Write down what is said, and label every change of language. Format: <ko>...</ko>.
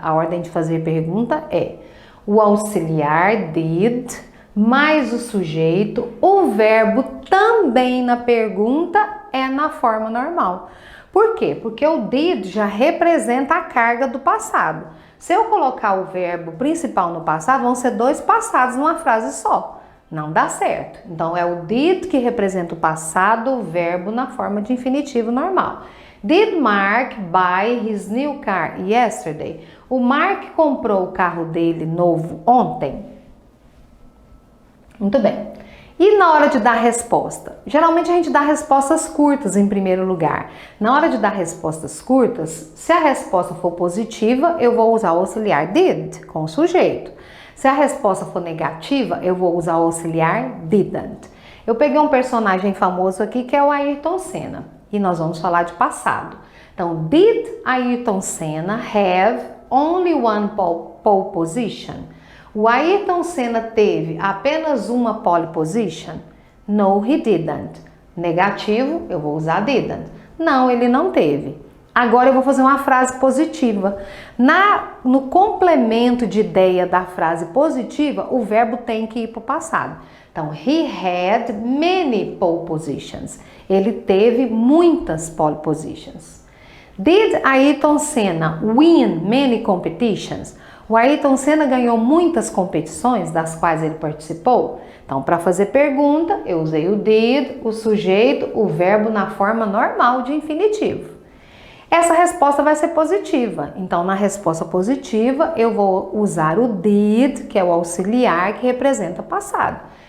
<pt>A ordem de fazer pergunta é o auxiliar did mais o sujeito, o verbo também na pergunta é na forma normal. Por quê? Porque o did já representa a carga do passado. Se eu colocar o verbo principal no passado, vão ser dois passados numa frase só. Não dá certo. Então, é o did que representa o passado, o verbo na forma de infinitivo normal.</pt> <en>Did Mark buy his new car yesterday?</en> <pt>O Mark comprou o carro dele novo ontem? Muito bem. E na hora de dar resposta? Geralmente a gente dá respostas curtas em primeiro lugar. Na hora de dar respostas curtas, se a resposta for positiva, eu vou usar o auxiliar did com o sujeito. Se a resposta for negativa, eu vou usar o auxiliar didn't. Eu peguei um personagem famoso aqui que é o Ayrton Senna e nós vamos falar de passado.</pt> <en>Então, did Ayrton Senna have only one pole position?</en> <pt>O Ayrton Senna teve apenas uma pole position?</pt> <en>No, he didn't.</en> <pt>Negativo, eu vou usar didn't. Não, ele não teve. Agora eu vou fazer uma frase positiva. No complemento de ideia da frase positiva, o verbo tem que ir para o passado.</pt> <en>Então, he had many pole positions.</en> <pt>Ele teve muitas pole positions.</pt> <en>Did Ayrton Senna win many competitions?</en> <pt>O Ayrton Senna ganhou muitas competições das quais ele participou? Então, para fazer pergunta, eu usei o did, o sujeito, o verbo na forma normal de infinitivo. Essa resposta vai ser positiva. Então, na resposta positiva, eu vou usar o did, que é o auxiliar que representa passado.</pt>